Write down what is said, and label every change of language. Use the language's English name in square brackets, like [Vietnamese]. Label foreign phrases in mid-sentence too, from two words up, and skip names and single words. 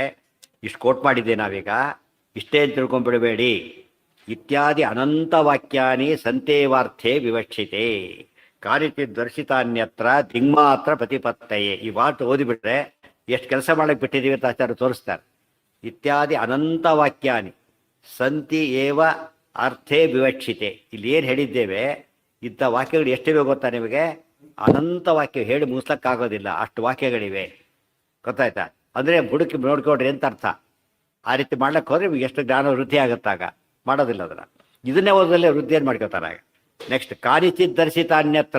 [Kannada] ಇಷ್ಟು ಕೋಟ್ ಮಾಡಿದ್ದೆ ನಾವೀಗ, ಇಷ್ಟೇ ತಿಳ್ಕೊಂಡ್ಬಿಡಬೇಡಿ. [Sanskrit] ಇತ್ಯಾದಿ ಅನಂತ ವಾಕ್ಯಾನಿ ಸಂತೇವಾರ್ಥೇ ವಿವಕ್ಷಿತೆ ಕಾರ್ಯಚಿತ್ ದರ್ಶಿತಾನ್ಯತ್ರ ದಿಗ್ಮಾತ್ರ ಪ್ರತಿಪತ್ತಯೇ. [Kannada] ಈ ಮಾತು ಓದಿಬಿಟ್ರೆ ಎಷ್ಟು ಕೆಲಸ ಮಾಡಕ್ಕೆ ಬಿಟ್ಟಿದ್ದೀವಿ ಅಂತ ಆಚಾರ್ಯ ತೋರಿಸ್ತಾರೆ. [Sanskrit] ಇತ್ಯಾದಿ ಅನಂತ ವಾಕ್ಯಾನಿ ಸಂತಿ ಏವ ಅರ್ಥೇ ವಿವಕ್ಷಿತೆ. [Kannada] ಇಲ್ಲಿ ಏನು ಹೇಳಿದ್ದೇವೆ, ಇಂಥ ವಾಕ್ಯಗಳು ಎಷ್ಟಿವೆ ಗೊತ್ತಾ ನಿಮಗೆ? ಅನಂತ ವಾಕ್ಯ ಹೇಳಿ ಮುಗಿಸ್ಲಕ್ಕಾಗೋದಿಲ್ಲ, ಅಷ್ಟು ವಾಕ್ಯಗಳಿವೆ. ಗೊತ್ತಾಯ್ತಾ? ಅಂದರೆ ಹುಡುಕಿ ನೋಡ್ಕೊಡ್ರಿ ಅಂತ ಅರ್ಥ. ಆ ರೀತಿ ಮಾಡ್ಲಿಕ್ಕೆ ಹೋದ್ರೆ ನಿಮಗೆ ಎಷ್ಟು ಜ್ಞಾನ ವೃದ್ಧಿ ಆಗುತ್ತಾಗ. ಮಾಡೋದಿಲ್ಲ ಅದನ್ನು. ಇದನ್ನೇ ಓದಲ್ಲೇ ವೃದ್ಧಿಯನ್ನು ಮಾಡ್ಕೋತಾರೆ. ನೆಕ್ಸ್ಟ್ [Sanskrit] ಕಾರಿಚಿತ್ ದರ್ಶಿತ ಅನ್ಯತ್ರ.